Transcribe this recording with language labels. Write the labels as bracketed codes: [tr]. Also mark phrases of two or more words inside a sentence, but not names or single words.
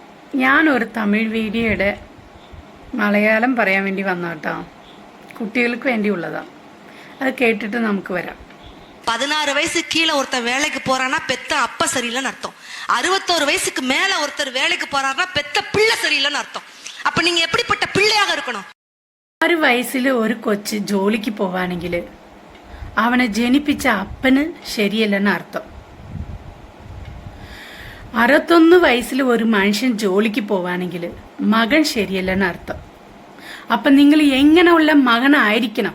[ml] ഞാനൊരു തമിഴ് വീഡിയോയുടെ മലയാളം പറയാൻ വേണ്ടി വന്ന കേട്ടോ. കുട്ടികൾക്ക് വേണ്ടിയുള്ളതാ. അത് കേട്ടിട്ട് നമുക്ക് വരാം. [ta] 16 வயசுக்கு கீழே ஒருத்தர் வேலைக்கு போறான்னா பெத்த அப்ப சரியில்லைன்னு அர்த்தம். 61 வயசுக்கு மேல ஒருத்தர் வேலைக்கு போறாருன்னா பெத்த பிள்ளை சரியில்லைன்னு அர்த்தம். அப்ப நீங்க எப்படிப்பட்ட பிள்ளையாக இருக்கணும்? [ml] 6 വയസ്സിൽ ഒരു കൊച്ച് ജോലിക്ക് പോവാണെങ്കിൽ അവനെ ജനിപ്പിച്ച അപ്പന് ശരിയല്ലെന്ന് അർത്ഥം. 61 വയസ്സിൽ ഒരു മനുഷ്യൻ ജോലിക്ക് പോവാണെങ്കിൽ മകൻ ശരിയല്ലെന്ന് അർത്ഥം. അപ്പൊ നിങ്ങൾ എങ്ങനെയുള്ള മകനായിരിക്കണം?